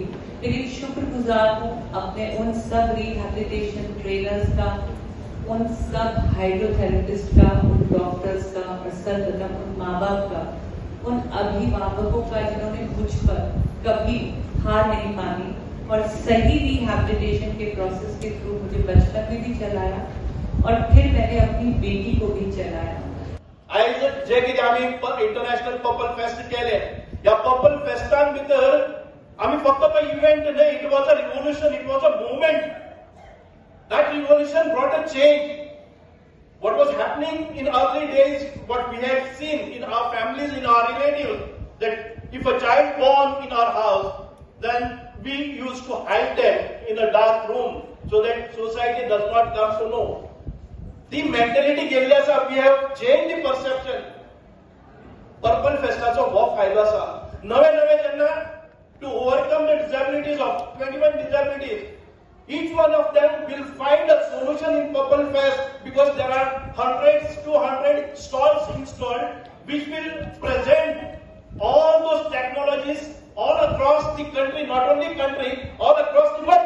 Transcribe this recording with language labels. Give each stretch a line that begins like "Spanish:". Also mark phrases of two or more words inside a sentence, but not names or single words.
Hindi: लेकिन शुक्रगुजार हूँ अपने उन सब
English: rehabilitation trainers
Hindi: का, उन सब हाइड्रोथेरेपिस्ट का, उन डॉक्टर्स का, और सर्वप्रथम उन माँ बाप का, उन अभिभावकों का जिन्होंने मुझ पर कभी हार नहीं मानी और सही रिहैबिलिटेशन के प्रोसेस के थ्रू मुझे बचपन में भी चलाया, और फिर मैंने अपनी बेटी को भी चलाया।
Konkani: आयज जे कितें आमी इंटरनॅशनल पर्पल फेस्ट केले, या पर्पल फेस्टान भितर आमी फक्त तो इव्हेंट न्हय,
English: It was a revolution, it was a movement. That revolution brought a change. What was happening in early days, what we had seen in our families, in our relatives, that if a child born in our house, then we used to hide them in a dark room so that society does not come to know. The mentality
Konkani: गेल्ली आसा,
English: we have changed the perception.
Konkani: Purple Festaचो हो फायदो आसा. नवे जेन्ना
English: to overcome the disabilities of 21 disabilities, each one of them will find a solution in Purple Fest, because there are 200 stalls installed which will present all those technologies all across the country, not only country, all across the world.